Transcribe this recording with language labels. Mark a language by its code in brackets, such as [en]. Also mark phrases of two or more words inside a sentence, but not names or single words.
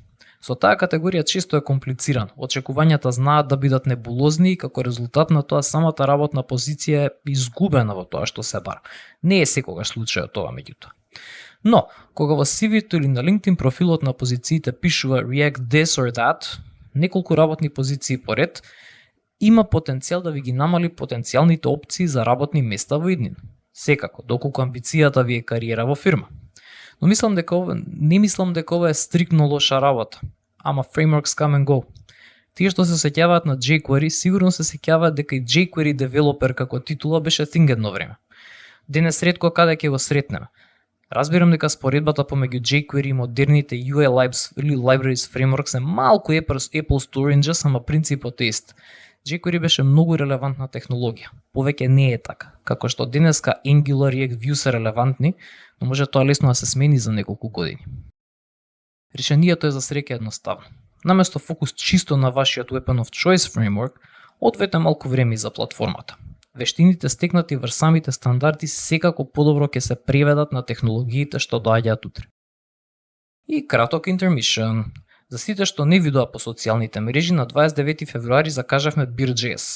[mk] Со таа категорија често е комплициран, очекувањата знаат да бидат небулозни и како резултат на тоа самата работна позиција е изгубена во тоа што се бара. Не е секогаш случајот ова меѓутоа. Но, кога во CV-то или на LinkedIn профилот на позициите пишува React [en] this or that, [mk] неколку работни позиции поред, има потенцијал да ви ги намали потенцијалните опции за работни места во иднина. Секако, доколку амбицијата ви е кариера во фирма. Но не мислам дека ова е стриктно лоша работа. [en] Ама frameworks come and go. [mk] Тие што се сеќаваат на jQuery, сигурно се сеќаваат дека и jQuery девелопер како титула беше thing едно време. Денес ретко каде ќе го сретнеме. Разбирам дека споредбата помеѓу jQuery и модерните [en] UI libraries frameworks [mk] е малку [en] apples to oranges, [mk] ама принципот е ист. jQuery беше многу релевантна технологија. Повеќе не е така. Како што денеска Angular и Vue се релевантни, но може тоа лесно да се смени за неколку години. Решението е за среќа едноставно. Наместо фокус чисто на вашиот [en] weapon of choice framework, [mk] одвете малку време за платформата. вештините стекнати врз самите стандарди секако подобро ќе се преведат на технологиите што доаѓаат утре. И краток интермишн. За сите што не видоа по социјалните мрежи, на 29 февруари закажавме Beer.js.